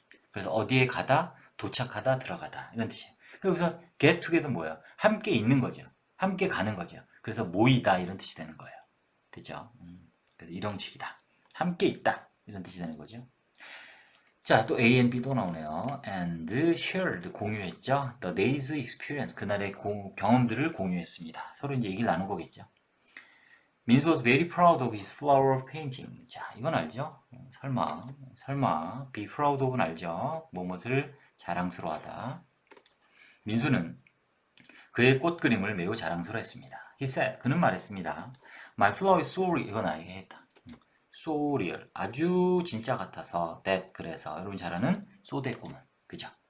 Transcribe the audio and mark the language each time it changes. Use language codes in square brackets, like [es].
[ko] 그래서 어디에 가다, 도착하다, 들어가다 이런 뜻이에요. 그래서 get together 뭐예요? 함께 있는 거죠. 함께 가는 거죠. 그래서 모이다 이런 뜻이 되는 거예요. 되죠? 그래서 1형식이다. 함께 있다 이런 뜻이 되는 거죠. 자, 또 A and B 또 나오네요. [en] And shared [ko] 공유했죠. [en] The day's experience [ko] 그날의 경험들을 공유했습니다. 서로 이제 얘기를 나눈 거겠죠. [en] 민수 was very proud of his flower painting. [ko] 자, 이건 알죠? 설마 be proud of는 알죠? 무엇을 자랑스러워하다. 민수는 그의 꽃 그림을 매우 자랑스러워했습니다. [en] He said [ko] 그는 말했습니다. [en] My flower is so real. [ko] 이건 알게 했다. so real 아주 진짜 같아서 that 그래서 여러분 잘 아는 so that 구문 그죠?